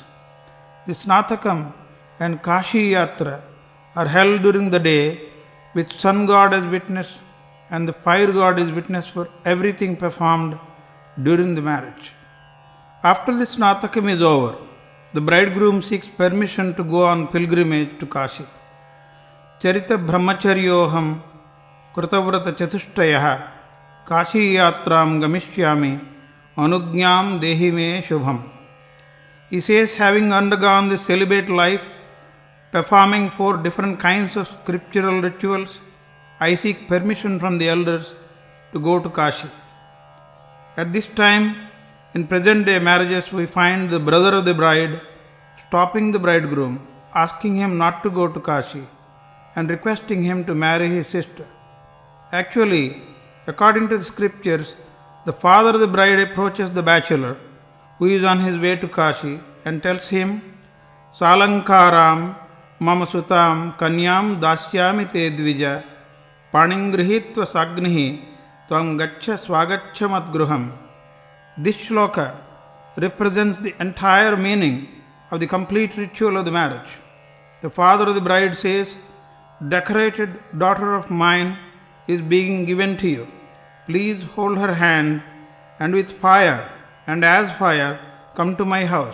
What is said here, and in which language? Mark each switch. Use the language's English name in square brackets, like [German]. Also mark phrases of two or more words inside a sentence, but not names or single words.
[English] The Snatakam and Kashi Yatra are held during the day with sun god as witness, and the fire god is witness for everything performed during the marriage. After the Snatakam is over, the bridegroom seeks permission to go on pilgrimage to Kashi. [Sanskrit] Charita brahmacharyoham krutavrata chatushtayah Kashi yatram gamishyami anugnyam dehi me shubham. [English] He says, having undergone this celibate life, performing 4 different kinds of scriptural rituals, I seek permission from the elders to go to Kashi. At this time, in present day marriages, we find the brother of the bride stopping the bridegroom, asking him not to go to Kashi, and requesting him to marry his sister. Actually, according to the scriptures, the father of the bride approaches the bachelor who is on his way to Kashi and tells him, [Sanskrit] Salankaram mama sutam kanyam dasyami te dvija paningrihitva sagnihi tvam gaccha swagaccha madgruham. [English] This shloka represents the entire meaning of the complete ritual of the marriage. The father of the bride says, decorated daughter of mine is being given to you. Please hold her hand, and with fire and as fire come to my house.